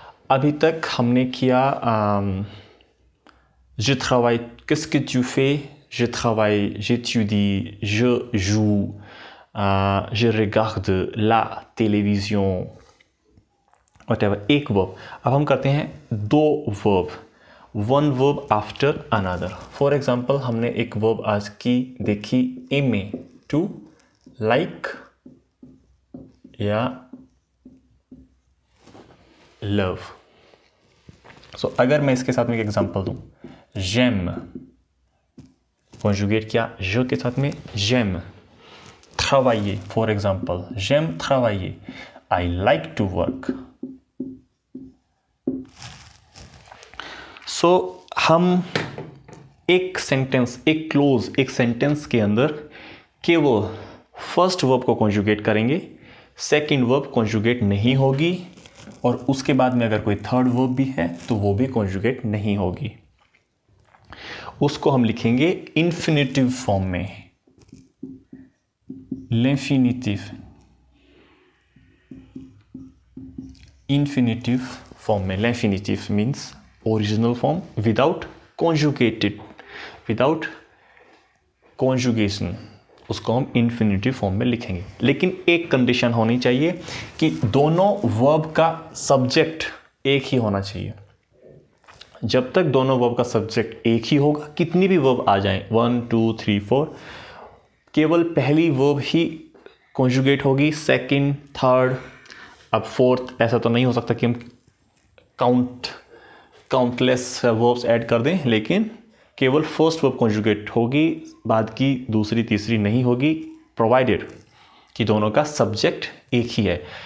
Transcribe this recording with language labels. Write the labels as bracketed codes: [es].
[hi] अभी तक हमने किया [fr] je travaille, qu'est-ce que tu fais? Je travaille, j'étudie, je joue, je regarde la télévision, whatever, [hi] एक verb। अब हम करते हैं दो verb, [en] one verb after another। For example, [hi] हमने एक verb आज की देखी, aimer, [en] to like [hi] या love। so, अगर मैं इसके साथ में एक एग्जांपल दूं, j'aime कॉन्जुगेट किया je के साथ में, [fr] j'aime travailler, [hi] for example j'aime travailler, [en] I like to work। [hi] so, हम एक सेंटेंस, एक क्लोज, एक सेंटेंस के अंदर केवल फर्स्ट वर्ब को कॉन्जुगेट करेंगे, सेकंड वर्ब कॉन्जुगेट नहीं होगी, और उसके बाद में अगर कोई थर्ड वर्ब भी है तो वो भी कॉन्जुगेट नहीं होगी। उसको हम लिखेंगे इंफिनिटिव फॉर्म में, l'infinitive, infinitive form में। [en] l'infinitive means original form without conjugated, without conjugation, [hi] उसको हम infinitive form में लिखेंगे। लेकिन एक कंडीशन होनी चाहिए कि दोनों वर्ब का सब्जेक्ट एक ही होना चाहिए। जब तक दोनों वर्ब का सब्जेक्ट एक ही होगा, कितनी भी वर्ब आ जाएं, 1 2 3 4, केवल पहली वर्ब ही कॉन्जुगेट होगी, सेकंड, थर्ड, अब फोर्थ ऐसा तो नहीं हो सकता कि हम काउंटलेस वर्ब्स ऐड कर दें, लेकिन केवल फर्स्ट वर्ब कॉन्जुगेट होगी, बाद की दूसरी तीसरी नहीं होगी, प्रोवाइडेड कि दोनों का सब्जेक्ट एक ही है।